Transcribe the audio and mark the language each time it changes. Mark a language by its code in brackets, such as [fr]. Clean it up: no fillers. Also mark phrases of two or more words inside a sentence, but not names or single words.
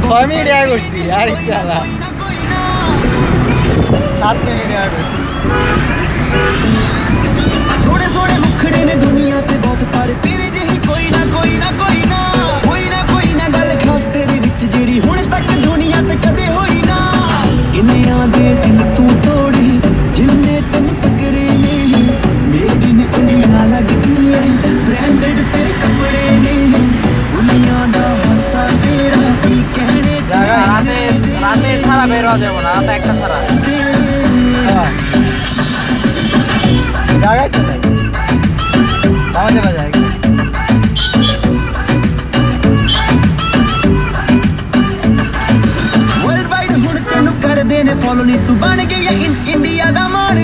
[bn] 6 মিনিট আগে করছি আরে শালা, [pa] ਕੋਈ ਨਾ [bn] 7 মিনিট আগে করছি। [pa] ਸੋਨੇ ਸੋਨੇ ਮੁਖੜੇ ਨੇ ਦੁਨੀਆ ਤੇ ਬਹੁਤ ਪਰ ਤੇਰੇ ਜੇਹੀ ਕੋਈ ਨਾ ਕੋਈ ਨਾ ਕੋਈ ਨਾ ਕੋਈ ਨਾ ਕੋਈ ਨਾ ਗੱਲ ਖ਼ਾਸ ਤੇਰੇ ਵਿਚ ਜਿਹੜੀ ਹੁਣ ਤਕ ਦੁਨੀਆ ਤੇ ਕਦੇ ਹੋਈ ਨਾ ਕਿੰਨਿਆਂ ਦੇ ਦਿਲ ਤੂੰ ਤੋੜੇ ਜਿੰਨੇ ਤੇਨ ਟਕਰੇ ਨੇ ਮੇਰੀ ਨੇ ਕੁੜੀਆਂ ਲਗਦੀ ਹੈ ਬ੍ਰਾਂਡਿਡ ਤੇਰੇ ਕਪੜੇ ਨੇ ਦੁਨੀਆ ਦਾ ਹਾਸਾ ਤੇਰਾ ਕੀ ਕਹਿਣੇ [bn] রাতে রাতে ছাড়া বের হওয়া যাবে না, রাতে একটা ছাড়া। হ্যাঁ জায়গায় তো নাই, আমাদের বাজায় [en] world wide [pa] ਹੁਣ ਤੈਨੂੰ ਕਰ ਦੇਣੇ ਫ਼ਾਲੋ ਨੀ ਤੂੰ ਬਣ ਗਈ ਹੈ ਇੰਡੀਆ ਦਾ